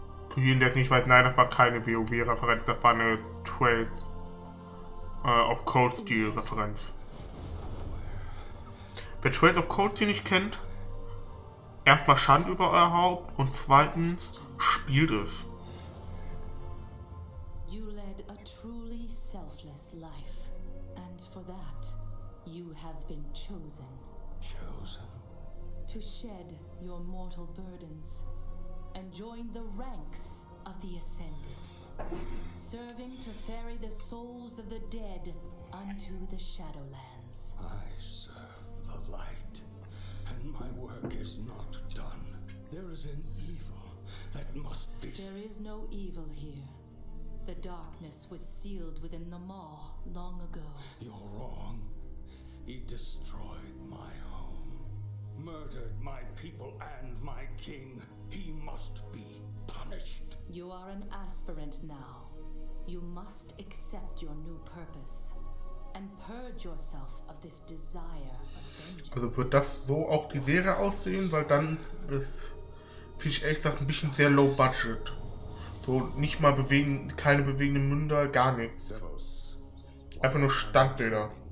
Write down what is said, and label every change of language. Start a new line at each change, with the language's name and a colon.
German: Für jeden, der es nicht weiß, nein, das war keine WoW-Referenz, das war eine Trade of Cold Steel-Referenz. Wer Trade of Cold Steel nicht kennt, erstmal Schande über euer Haupt und zweitens spielt es.
English: You led a truly selfless life, and for that, you have been chosen. Chosen? To shed your mortal burdens and join the ranks of the Ascended, serving to ferry the souls of the dead unto the Shadowlands. I serve the light, and my work is not done. There is an evil that must be... There is no evil here. The darkness was sealed within the maw long ago. You're wrong. He destroyed my home, murdered my people and my king. He must be punished. You are an aspirant now. You must accept your new purpose and purge yourself of this desire for vengeance.
German: Also wird das so auch die Serie aussehen, weil dann ist, finde ich ehrlich gesagt, ein bisschen sehr low budget. So nicht mal keine bewegenden Münder, gar nichts. Einfach nur Standbilder.